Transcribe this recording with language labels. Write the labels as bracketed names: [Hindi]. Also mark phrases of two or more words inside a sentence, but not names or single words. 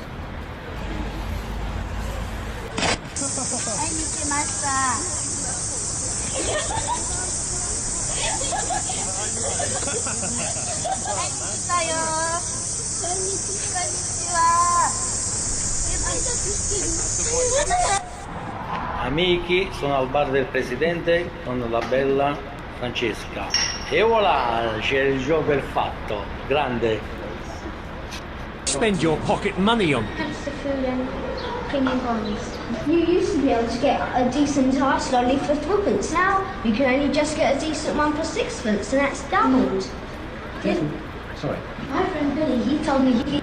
[Japanese] はい、見てました。はい、見たよ。こんにちは。 [Italian] Amici, sono al bar del presidente con la bella Francesca. E voilà, c'è il gioco fatto. Grande. [English] Spend your pocket money on. Comes to food and premium bonds. You used to be able to get a decent ice lolly for twopence. Now you can only just get a decent one for sixpence, and that's doubled. Sorry. My friend Billy, he told me he...